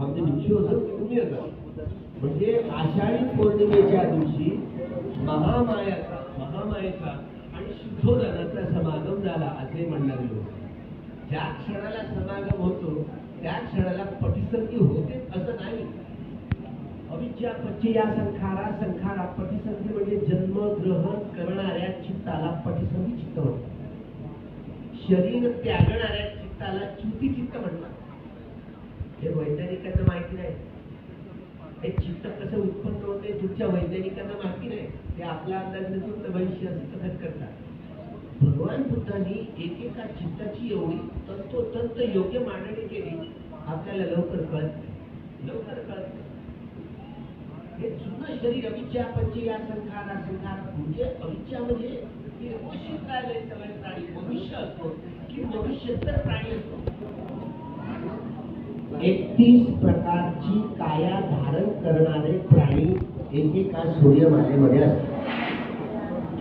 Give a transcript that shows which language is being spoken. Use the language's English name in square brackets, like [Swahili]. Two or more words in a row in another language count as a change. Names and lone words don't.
[Marathi] आमचे भिक्षू होतं तुम्ही होता. म्हणजे आषाढी पौर्णिमेच्या दिवशी महामायेचा आणि शुद्धोदनाचा समागम झाला असे म्हणणारे लोक. ज्या क्षणाला समागम होतो त्या क्षणाला पटिसंधी होते असं नाही. [Pali] अविद्या पच्चया संखारा संखारा पटिसंधी [Marathi] म्हणजे जन्म ग्रहण करणाऱ्या चित्ताला पटिसंधी चित्त म्हणतात. शरीर त्यागणाऱ्या चित्ताला च्युती चित्त म्हणतात. हे वैज्ञानिकांना माहिती नाही. हे चित्त कसं उत्पन्न होते तुमच्या वैज्ञानिकांना माहिती नाही. ते आपला अंदाज नसून भविष्य कथन करतात. भगवान बुद्धांनी एकेका चित्ताची एवढी तंतोतंत योग्य मांडणी केली आपल्याला लवकर कळत. हे जुनं शरीर [Pali] अविद्या पच्चया संखारा संखारा [Marathi] म्हणजे अविद्या म्हणजे व्यवस्थित राहिले सगळे प्राणी. मनुष्य असतो की मनुष्य तर प्राणी असतो. 31 प्रकारची काया धारण करणारे प्राणी एकेका सूर्यमालेमध्ये असतात.